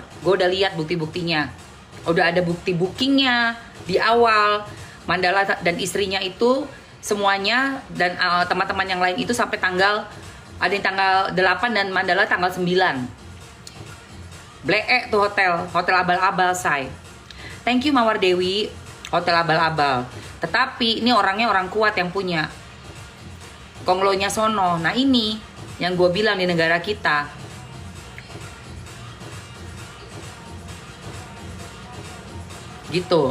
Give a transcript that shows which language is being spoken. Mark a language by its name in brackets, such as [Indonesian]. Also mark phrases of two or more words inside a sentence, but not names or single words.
[Indonesian] Gue udah lihat bukti-buktinya, udah ada bukti bookingnya di awal. Mandala dan istrinya itu semuanya dan teman-teman yang lain itu sampai tanggal, ada yang tanggal 8 dan Mandala tanggal 9. Bleek tuh hotel abal-abal, say. [English] Thank you [Indonesian] Mawar Dewi, hotel abal-abal. Tetapi ini orangnya orang kuat yang punya. Konglonya sono. Nah ini yang gue bilang di negara kita. Gitu.